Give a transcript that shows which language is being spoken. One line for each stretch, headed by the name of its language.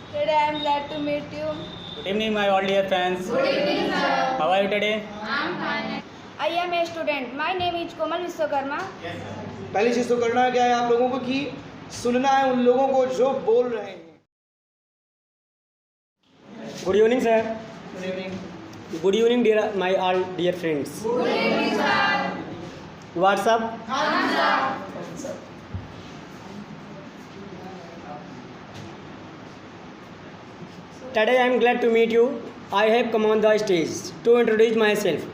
English: Today I am glad to meet you. Good evening, my all dear fans. Good evening, sir. How are you today? I am fine. I am a student. My name is Komal Vishwakarma.
Hindi: पहली चीज़ तो करना क्या है आप लोगों को कि सुनना है उन लोगों को जो बोल रहे हैं.
English: Good evening, sir. Good evening. Good evening, dear my all dear friends. Good evening, sir. What's up? Today I am glad to meet you. I have come on the stage to introduce myself.